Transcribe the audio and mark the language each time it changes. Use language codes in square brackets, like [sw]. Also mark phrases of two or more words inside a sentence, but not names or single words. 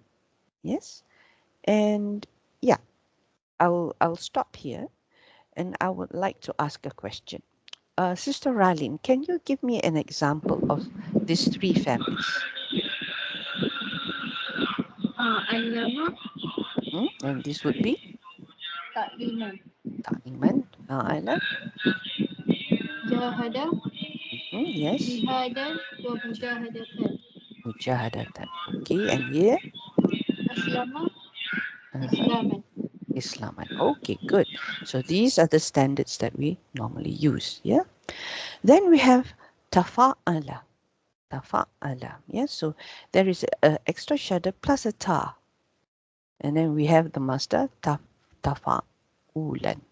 [en] Yes, and yeah, I'll stop here. And I would like to ask a question. Sister Ralin, can you give me an example of these 3 families? [ar] Allama, [en] And this would be [ar] Takliman, تعليمًا، فعّل, Jahada, [en] yes, [ar] جهادًا ومجاهدةً, mujahadatan. [en] Okay, and here, [ar] Aslama, uh-huh, Islaman. Islaman. [en] Okay, good. So these are the standards that we normally use. Yeah. Then we have tafa'ala. Tafa'ala. Yes. So there is an extra shadda plus a ta. And then we have the master tafa'ulan.